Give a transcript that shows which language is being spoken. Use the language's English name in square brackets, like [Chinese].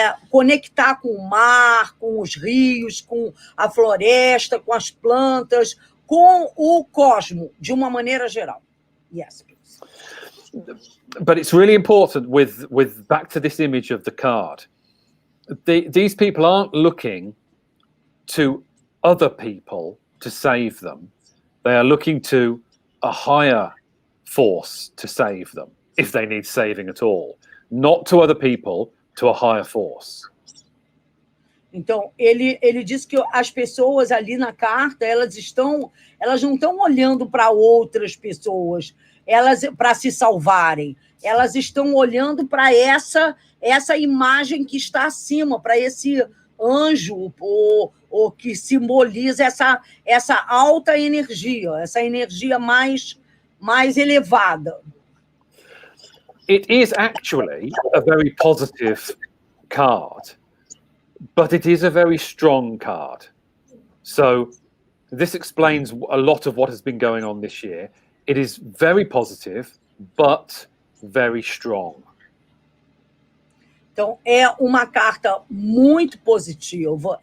[Portuguese] conectar com o mar, com os rios, com a floresta, com as plantas, com o cosmo, de uma maneira geral. [English] Yes, please. But it's really important with back to this image of the card. These people aren't looking to other people to save them. They are looking to a higher force to save them, if they need saving at all. Not to other people, to a higher force. [Portuguese] Então, ele diz que as pessoas ali na carta, elas não estão olhando para outras pessoas, para se salvarem. Elas estão olhando para essa imagem que está acima, para esse anjo, ou que simboliza essa alta energia, essa energia mais elevada. [English] It is actually a very positive card, but it is a very strong card. So this explains a lot of what has been going on this year. It is very positive, but very strong. [Portuguese] Então, é uma carta muito positiva.